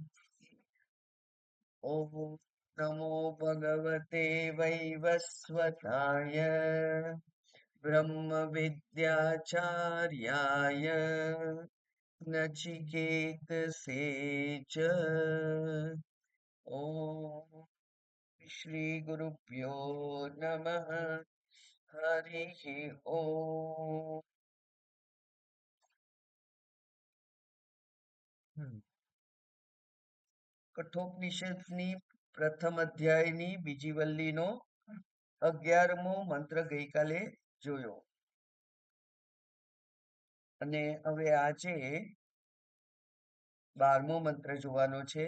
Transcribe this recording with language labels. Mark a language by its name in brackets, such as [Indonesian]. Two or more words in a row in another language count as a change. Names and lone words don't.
[Sanskrit] ॐ नमो भगवते वैवस्वताय ब्रह्मविद्याचार्याय नचिकेतसे च। ॐ श्रीगुरुभ्यो नमः। हरिः ॐ। [Gujarati] કઠોપનિષદની પ્રથમ અધ્યાયની બીજી વલ્લીનો 11મો મંત્ર ગઈકાલે જોયો અને હવે આજે 12મો મંત્ર જોવાનો છે.